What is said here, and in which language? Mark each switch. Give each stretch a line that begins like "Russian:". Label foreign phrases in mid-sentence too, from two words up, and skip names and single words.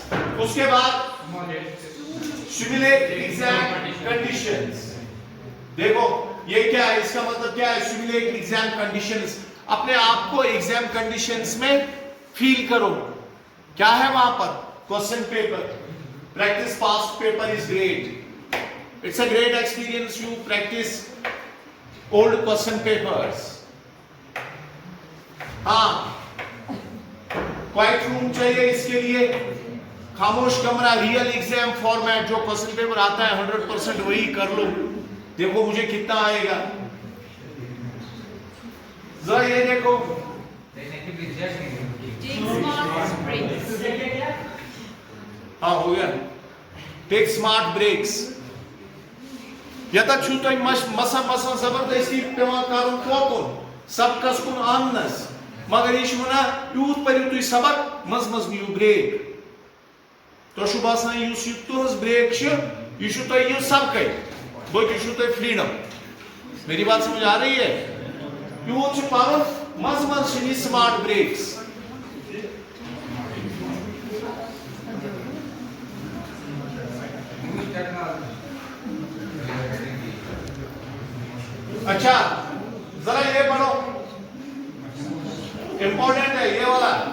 Urdu: اس کے بعد
English: simulate exam conditions.
Urdu: دیکھو یہ کیا ہے، اس کا مطلب کیا ہے?
English: simulate exam conditions.
Urdu: اپنے آپ کو
English: exam conditions
Urdu: میں فیل کرو. کیا ہے وہاں پر?
English: question paper, practice past paper is great. It's a great experience. You practice old question papers.
Urdu: ہاں,
English: quiet room
Urdu: چاہیے اس کے لیے، خاموش کمرہ,
English: real exam format,
Urdu: جو
English: question paper
Urdu: آتا ہے 100% وہی کر لو، دیکھو مجھے کتنا آئے گا. ذرا یہ دیکھو، ہاں ہو گیا.
English: take smart breaks,
Kashmiri: یتھ چھُتو مسہ مسہ زبردستی پیوان کرُن کوکُن سبق کسکُن آنس، مگر یہ ونہ یوت پریو تُم سبق مَنز مَنز نیو بریک، تہ باسان یہ تُج بریک یہ سبق بلکہ فریڈم.
Urdu: میری بات سمجھ آ رہی ہے?
Kashmiri: یوت پَڑ مَنز مَنز
English: smart breaks.
Urdu: اچھا ذرا یہ پڑھو، امپورٹنٹ ہے یہ والا.